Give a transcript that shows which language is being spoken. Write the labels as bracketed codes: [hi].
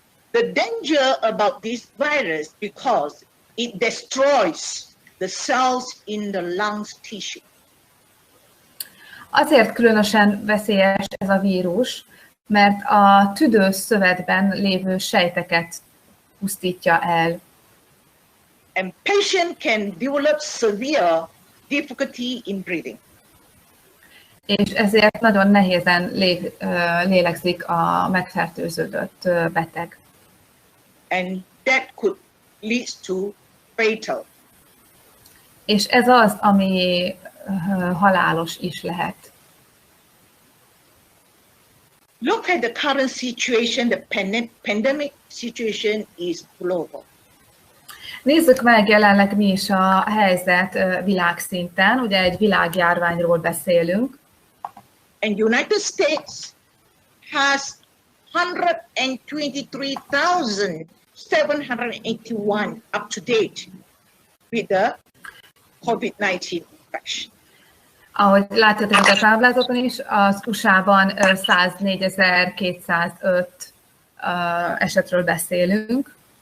[en] The danger about this virus because it destroys the cells in the lungs tissue. [hu] Azért különösen veszélyes ez a vírus, mert a tüdőszövetben lévő sejteket pusztítja el. [en] And patient can develop severe difficulty in breathing. [hu] És ezért nagyon nehézen lélegzik a megfertőződött beteg. [en] And that could lead to fatal. [hu] És ez az, ami halálos is lehet. [en] Look at the current situation, the pandemic situation is global. [hu] Nézzük meg jelenleg mi is a helyzet világszinten. Ugye egy világjárványról beszélünk. [en] And United States has 123,781 up to date with the COVID-19 infection. [hu] Ahogy látjátok a táblázaton is, az USA-ban 104.205 esetről beszélünk.